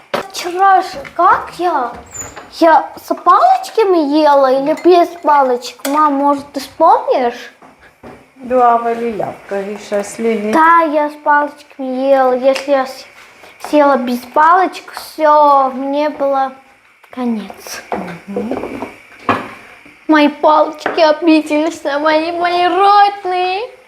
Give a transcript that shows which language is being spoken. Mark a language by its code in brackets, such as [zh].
[ru] Вчера же как я? Я с палочками ела или без палочек? Мам, может, ты вспомнишь? [hy] Դու ավելի լավ կհիշես Լիլի։ [ru] Да, я с палочками ела. Если я съела без палочек, все, мне было конец. Мои палочки обиделись на мои родные.